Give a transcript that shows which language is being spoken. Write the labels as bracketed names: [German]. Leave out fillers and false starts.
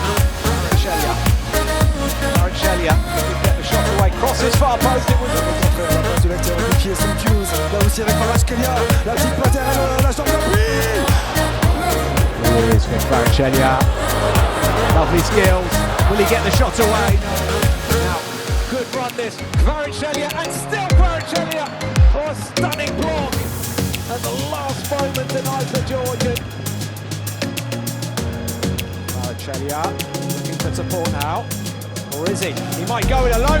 [English] Kvaratskhelia, get the shot away, crosses far post, it was [French] La passe de l'acteur de pied, c'est Hughes. Là aussi avec Kvaratskhelia, la petite patte, la jambe d'appui. [English] Here's Kvaratskhelia. Lovely skills. Will he get the shot away? No. Now, good run this. Kvaratskhelia and still Kvaratskhelia. Oh, a stunning block at the last moment denies the Georgian. Kvaratskhelia looking for support now. Or is he? He might go it alone.